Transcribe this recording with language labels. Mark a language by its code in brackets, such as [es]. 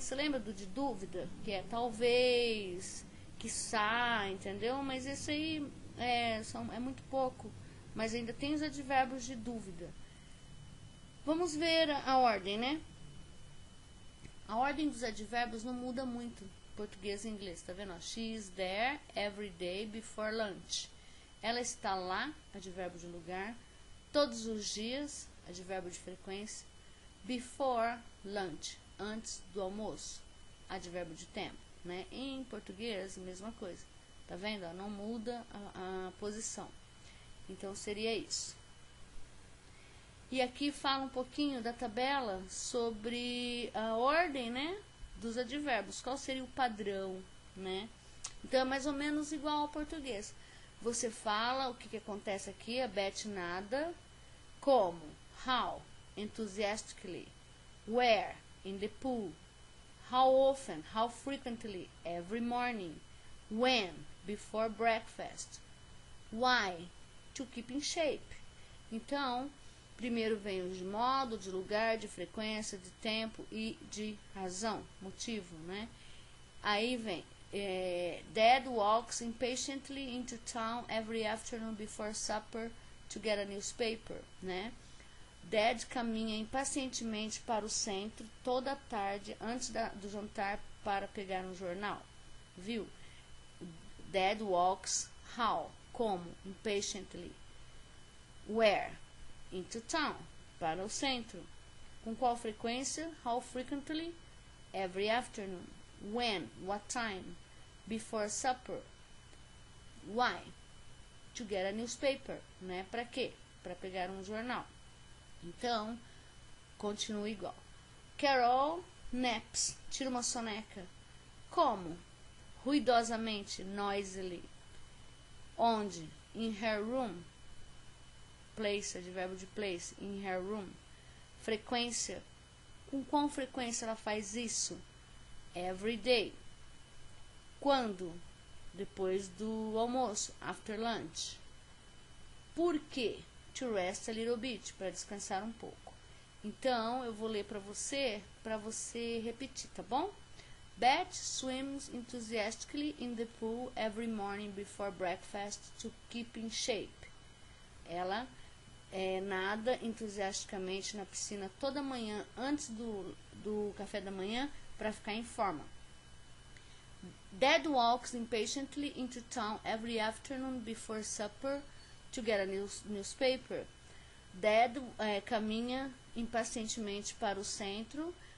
[pt] Você lembra do de dúvida? Que é talvez, quiçá, entendeu? Mas esse aí é muito pouco. Mas ainda tem os advérbios de dúvida. Vamos ver a ordem, né? A ordem dos advérbios não muda muito português e inglês, tá vendo? [en] She is there every day before lunch. [pt] Ela está lá, advérbio de lugar, todos os dias, advérbio de frequência. [en] Before lunch, [pt] antes do almoço, advérbio de tempo, né? Em português, mesma coisa, tá vendo? Não muda a posição. Então, seria isso. E aqui fala um pouquinho da tabela sobre a ordem, né, dos advérbios. Qual seria o padrão, né? Então, é mais ou menos igual ao português. Você fala o que acontece aqui, a Beth nada, como, [en] how, enthusiastically, where, in the pool, how often, how frequently, every morning, when, before breakfast, why, to keep in shape. [pt] Então, primeiro vem os de modo, de lugar, de frequência, de tempo e de razão, motivo, né? Aí vem [en] Dad walks impatiently into town every afternoon before supper to get a newspaper, né? [pt] Dad caminha impacientemente para o centro toda tarde antes do jantar para pegar um jornal, viu? [en] Dad walks how? [pt] Como? [en] Impatiently. Where? Into town, [pt] para o centro. Com qual frequência? [en] How frequently? Every afternoon. When? What time? Before supper. Why? To get a newspaper, [pt] né? Para quê? Para pegar um jornal. Então, continua igual. [en] Carol naps, [pt] tira uma soneca. Como? Ruidosamente, [en] noisily. [pt] Onde? [en] In her room. Place, [pt] advérbio de [en] place, in her room. [pt] Frequência. Com qual frequência ela faz isso? [en] Every day. [pt] Quando? Depois do almoço, [en] after lunch. [pt] Por quê? [en] To rest a little bit, [pt] para descansar um pouco. Então, eu vou ler para você repetir, tá bom? [en] Beth swims enthusiastically in the pool every morning before breakfast to keep in shape. [pt] Ela nada entusiasticamente na piscina toda manhã antes do café da manhã para ficar em forma. [en] Dad walks impatiently into town every afternoon before supper to get a newspaper. [pt] Dad caminha impacientemente para o centro